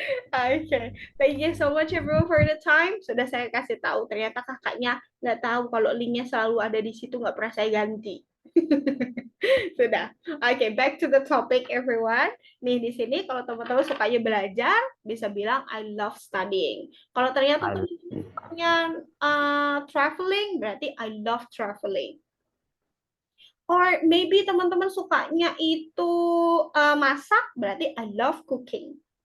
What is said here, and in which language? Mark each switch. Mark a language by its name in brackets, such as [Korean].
[English] Okay, thank you so much everyone for the time. [Indonesian] Sudah saya kasih tahu, ternyata kakaknya nggak tahu kalau linknya selalu ada di situ, nggak pernah saya ganti. Sudah. [English] Okay, back to the topic everyone. [Indonesian] Nih di sini kalau teman-teman sukanya belajar, bisa bilang I love studying. Kalau ternyata teman-teman sukanya traveling, berarti I love traveling. Or maybe teman-teman sukanya itu masak, berarti I love cooking.